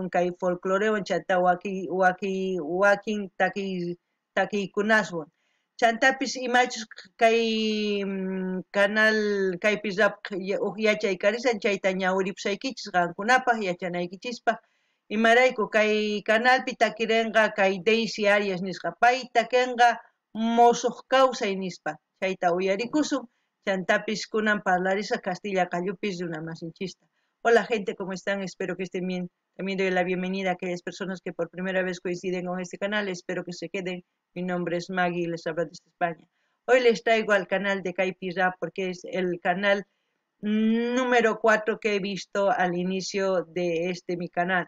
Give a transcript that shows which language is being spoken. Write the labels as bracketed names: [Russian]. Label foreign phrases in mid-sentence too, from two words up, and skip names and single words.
[Quechua] kay folclorewan chanta wakin takiykunaswan chantapis imachus kay canal kaypi rap yachay karisan chayta ñawiripusaykichis qankunapaq yachanaykichispa imarayku kay canalpi takirinqa kay Daisy Arias nisqa pay takinqa mosuq kawsay nispa chayta uyarikusun chantapis kunan parlarisqa Castilla qallupis runamasinchista. [Spanish] Hola gente, ¿cómo están? Espero que estén bien. También doy la bienvenida a aquellas personas que por primera vez coinciden con este canal. Espero que se queden. Mi nombre es Maggie y les hablo desde España. Hoy les traigo al canal de Kaypi Rap porque es el canal número 4 que he visto al inicio de mi canal.